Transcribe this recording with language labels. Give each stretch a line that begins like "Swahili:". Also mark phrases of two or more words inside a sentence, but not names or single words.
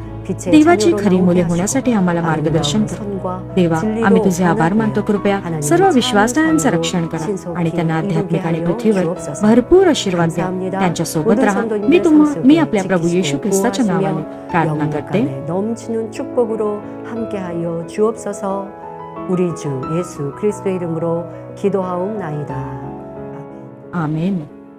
Marathi: देवाची खरी मुले होण्यासाठी आम्हाला मार्गदर्शन कर. देवा, आम्ही तुझे आभार मानतो. कृपया सर्व विश्वासणाऱ्यांचं रक्षण करा आणि त्यांना आध्यात्मिक आणि पृथ्वीवर भरपूर आशीर्वाद द्या. त्यांच्या सोबत राहा. मी आपल्या प्रभू येशू ख्रिस्ताच्या नावाने प्रार्थना करते.
Korean: 넘치는 축복으로 함께하여 주옵소서. 우리 주 예수 그리스도의 이름으로 기도하옵나이다.
Marathi: आमेन.